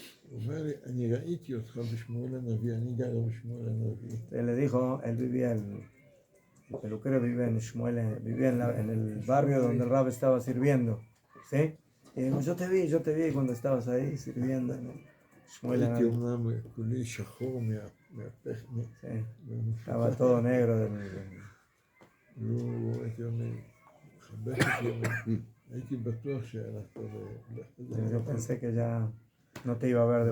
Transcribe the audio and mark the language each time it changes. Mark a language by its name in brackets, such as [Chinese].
[Hebrew] הוא אומר לי, אני ראיתי אותך בשמואל הנביא, אני גר בשמואל הנביא. [Spanish] Él le dijo, él vivía, el peluquero vivía en Shmuel, vivía en el barrio donde el Rab estaba sirviendo, ¿sí? Y dijo, yo te vi cuando estabas ahí sirviendo en el Shmuel. [Hebrew] הייתי אומנם כולי שחור מהפך, [Spanish] Sí, estaba todo negro. [Hebrew] והוא הייתי אומר, חבק אותי, הייתי בטוח שהלכת [Spanish] Yo pensé que ya no te iba a ver de